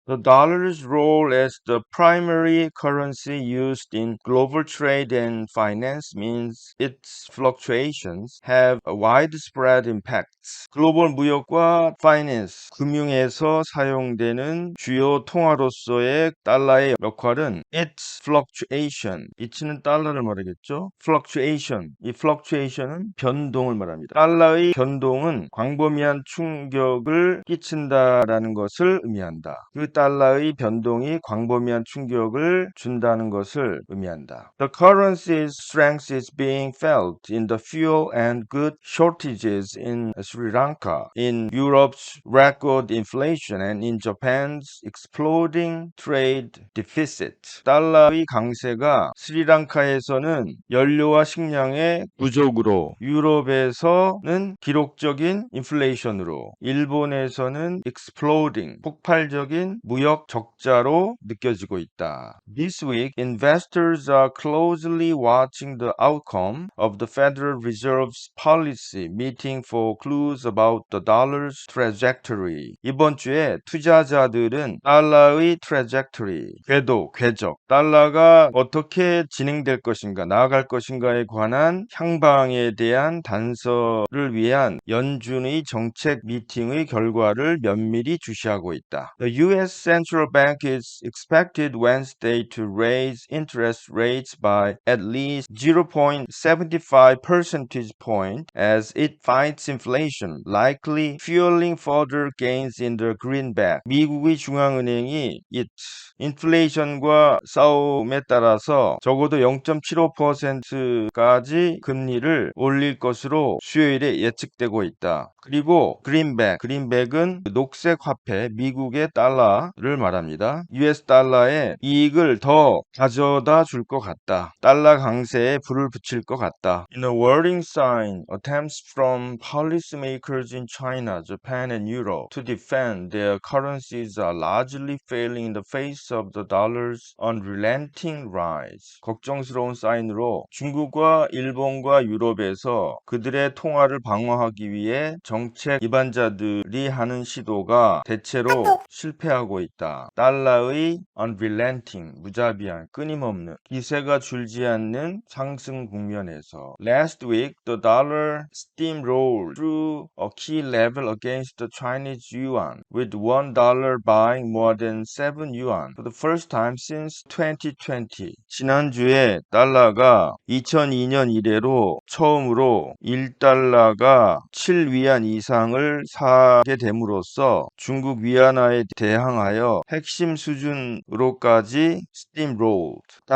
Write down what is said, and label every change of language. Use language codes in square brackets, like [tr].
[en] The dollar's role as the primary currency used in global trade and finance means its fluctuations have a widespread impacts. [ko] 글로벌 무역과 파이낸스, 금융에서 사용되는 주요 통화로서의 달러의 역할은 [en] its fluctuation, it [ko] 는 달러를 말하겠죠. 이 fluctuation은 변동을 말합니다. 달러의 변동은 광범위한 충격을 끼친다라는 것을 의미한다. 그 달러의 변동이 광범위한 충격을 준다는 것을 의미한다. [en] The currency's strength is being felt in the fuel and good shortages in Sri Lanka, in Europe's record inflation, and in Japan's exploding trade deficit. [ko] 달러의 강세가 스리랑카에서는 연료와 식량의 부족으로, 유럽에서는 기록적인 인플레이션으로, 일본에서는 exploding, 폭발적인 무역 적자로 느껴지고 있다. [en] This week, investors are closely watching the outcome of the Federal Reserve's policy meeting for clues about the dollar's trajectory. [ko] 이번 주에 투자자들은 달러의 trajectory, 궤적, 달러가 어떻게 진행될 것인가, 나아갈 것인가에 관한 향방에 대한 단서를 위한 연준의 정책 미팅의 결과를 면밀히 주시하고 있다. [en] The U.S. Central Bank is expected Wednesday to raise interest rates by at least 0.75 percentage point as it fights inflation, likely fueling further gains in the greenback. [ko] 미국의 중앙은행이 인플레이션과 싸움에 따라서 적어도 0.75%까지 금리를 올릴 것으로 수요일에 예측되고 있다. 그리고 그린백은 녹색 화폐 미국의 달러를 말합니다. US 달러의 이익을 더 가져다 줄 것 같다. 달러 강세에 불을 붙일 것 같다. [en] In a warning sign, attempts from policymakers in China, Japan, and Europe to defend their currencies are largely failing in the face of the dollar's unrelenting rise. [ko] 걱정스러운 사인으로 중국과 일본과 유럽에서 그들의 통화를 방어하기 위해 정책 기반자들이 하는 시도가 대체로 실패하고 있다. 달러의 unrelenting, 무자비한, 끊임없는 기세가 줄지 않는 상승 국면에서 [en] Last week, the dollar steamrolled through a key level against the Chinese yuan, with $1 buying more than 7 yuan for the first time since 2020. [ko] 지난주에 달러가 2002년 이래로 처음으로 1달러가 7위안 이상을 사게 됨으로써 중국 위안화에 대항하여 핵심 수준으로까지 steamrolled,